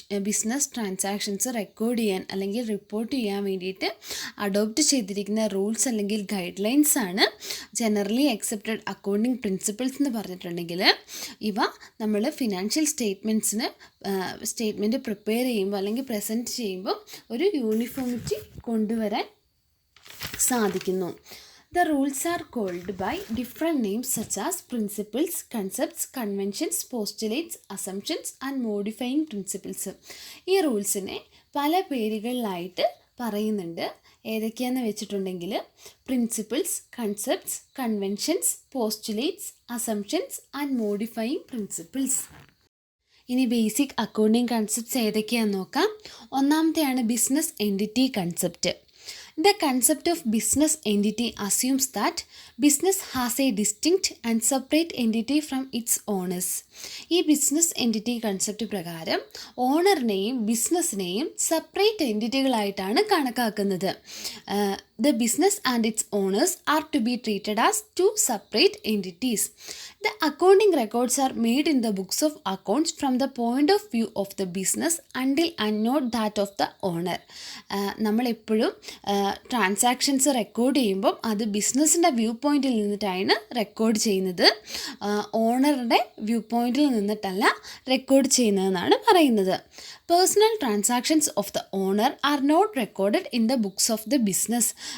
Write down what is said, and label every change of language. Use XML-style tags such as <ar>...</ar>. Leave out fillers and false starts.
<en>Business transactions record</en> <ml>ചെയ്യാൻ അല്ലെങ്കിൽ report ചെയ്യാൻ വേണ്ടിയിട്ട് അഡോപ്റ്റ് ചെയ്തിരിക്കുന്ന റൂൾസ് അല്ലെങ്കിൽ ഗൈഡ് ലൈൻസ് ആണ് ജനറലി അക്സെപ്റ്റഡ് അക്കൗണ്ടിങ് പ്രിൻസിപ്പിൾസ് എന്ന് പറഞ്ഞിട്ടുണ്ടെങ്കിൽ ഇവ നമ്മൾ ഫിനാൻഷ്യൽ സ്റ്റേറ്റ്മെൻറ്റ് പ്രിപ്പയർ ചെയ്യുമ്പോൾ അല്ലെങ്കിൽ പ്രസൻറ്റ് ചെയ്യുമ്പോൾ ഒരു യൂണിഫോമിറ്റി കൊണ്ടുവരാൻ സാധിക്കുന്നു.</ml> <en>The rules are called by different names such as principles, concepts, conventions, postulates, assumptions and modifying principles.</en> <ml>ഈ റൂൾസിനെ പല പേരുകളിലായിട്ട് പറയുന്നുണ്ട്. ഏതൊക്കെയാണെന്ന് വെച്ചിട്ടുണ്ടെങ്കിൽ principles, concepts, conventions, postulates, assumptions and modifying principles. ഇനി ബേസിക് അക്കൗണ്ടിങ് കൺസെപ്റ്റ്സ് ഏതൊക്കെയാണെന്ന് നോക്കാം. ഒന്നാമത്തെയാണ് business entity concept.</ml> <en>The concept of business entity assumes that business has a distinct and separate entity from its owners.</en> <ml>ഈ business entity concept പ്രകാരം ഓണറിനെയും ബിസിനസ്സിനെയും separate എൻറ്റിറ്റികളായിട്ടാണ് കണക്കാക്കുന്നത്.</ml> <en>The business and its owners are to be treated as two separate entities. The accounting records are made in the books of accounts from the point of view of the business until and not that of the owner.</en> <ml>നമ്മളെപ്പോഴും transactions record ചെയ്യുമ്പം അത് ബിസിനസ്സിൻ്റെ view പോയിൻറ്റിൽ നിന്നിട്ടാണ് record ചെയ്യുന്നത്, ഓണറുടെ view പോയിൻറ്റിൽ നിന്നിട്ടല്ല record ചെയ്യുന്നതെന്നാണ് പറയുന്നത്.</ml> <en>Personal transactions of the owner are not recorded in the books of the business.</en>